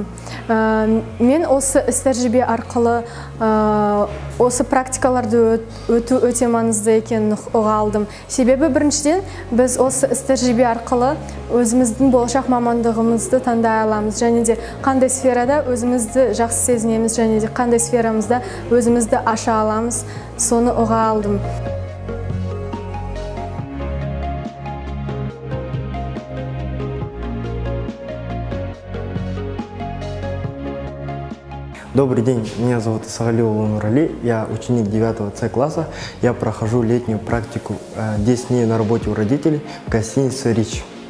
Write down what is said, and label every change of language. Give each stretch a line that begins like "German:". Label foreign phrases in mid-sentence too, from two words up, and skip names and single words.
Kazakh: Мен осы іс-тәжірибе арқылы осы практикаларды өту өте маңызды екенін ұға алдым. Себебі біріншіден біз осы іс-тәжірибе арқылы өзіміздің болашақ мамандығымызды таңдай аламыз. Және де қандай сферада өзімізді жақсы сезінеміз, және де қандай сферамызда өзімізді аша аламыз, соны ұға алдым.
Russian: Добрый день, меня зовут Исагалиева Нурали, я ученик 9 С класса. Я прохожу летнюю практику 10 дней на работе у родителей в гостинице «Рич».